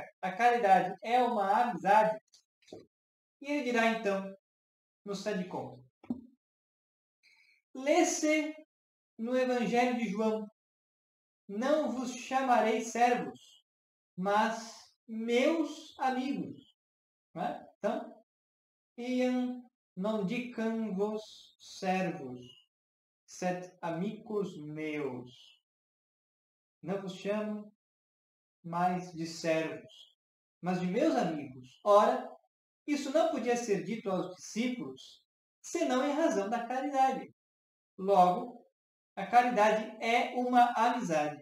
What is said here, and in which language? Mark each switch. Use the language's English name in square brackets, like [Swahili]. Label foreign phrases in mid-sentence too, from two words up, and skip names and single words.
[Portuguese] A caridade é uma amizade? E ele dirá então, no Sedicom: lê-se no Evangelho de João: não vos chamarei servos, mas meus amigos. Não é? Então, [Latin] iam non dicam vos servos, sed amicos meus. [Portuguese] Não vos chamo mais de servos, mas de meus amigos. Ora, isso não podia ser dito aos discípulos, senão em razão da caridade. Logo, a caridade é uma amizade.